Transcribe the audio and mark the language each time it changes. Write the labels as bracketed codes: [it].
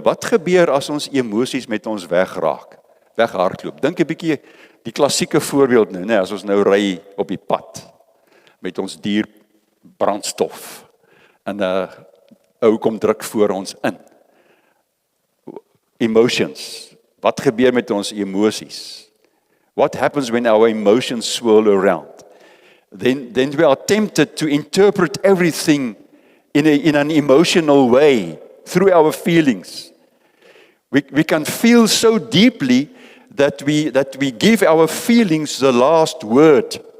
[af] Wat gebeur as ons emosies met ons weghardloop? Dink 'n bietjie die klassieke voorbeeld nou, as ons nou ry op die pad met ons duur brandstof en 'n ou kom druk voor ons in. [en] Emotions. [af] Wat gebeur met ons emosies? [en] What happens when our emotions swirl around? Then we are tempted to interpret everything in an emotional way through our feelings. We can feel so deeply that we give our feelings the last word.